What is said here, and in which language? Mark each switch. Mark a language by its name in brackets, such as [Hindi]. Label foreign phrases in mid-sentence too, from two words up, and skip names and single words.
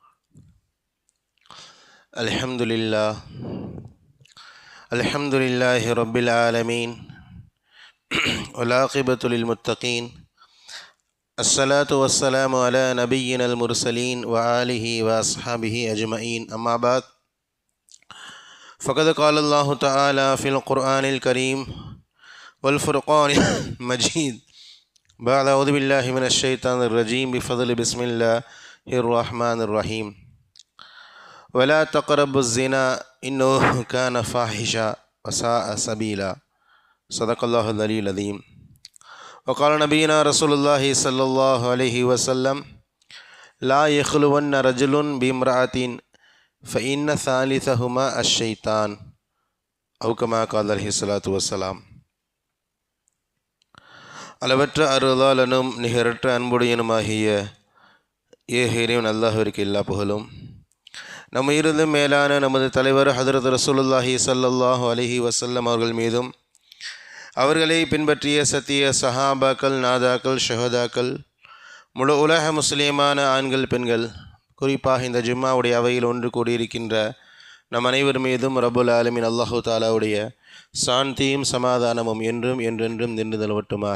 [Arabic] الحمد لله الحمد لله رب العالمين والعاقبة للمتقين. الصلاة والسلام على نبينا المرسلين وآله وأصحابه أجمعين. أما بعد. فقد قال الله تعالى في القرآن الكريم والفرقان المجيد. بعد أعوذ بالله من الشيطان الرجيم بفضل بسم الله الرحمن الرحيم. ولا تقربوا الزنا إنه كان فاحشا وساء سبيلا. صدق الله العلي العظيم. وقال نبينا رسول الله صلى الله عليه وسلم لا يخلون رجل بامرأة فإن ثالثهما الشيطان أو كما قال عليه الصلاة والسلام. [Tamil] அளவற்ற அருளாளனும் நிகரற்ற அன்புடையனுமாகிய இறைவன் அல்லாஹ்விற்கு எல்லா புகழும். நம்ம இருந்து மேலான நமது தலைவர் ஹதரத் [Arabic] رسول الله صلى الله عليه وسلم [Tamil] அவர்கள் மீதும், அவர்களை பின்பற்றிய சத்திய சஹாபாக்கள், நாதாக்கள், ஷஹதாக்கள், முழு உலக முஸ்லீமான ஆண்கள், பெண்கள், குறிப்பாக இந்த ஜும்மாவுடைய அவையில் ஒன்று கூடியிருக்கின்ற நம் அனைவர் மீதும் [Arabic] رب العالمين الله [Tamil] தாலாவுடைய சாந்தியும் சமாதானமும் என்றும் என்றென்றும் நின்று நிலவட்டுமாக.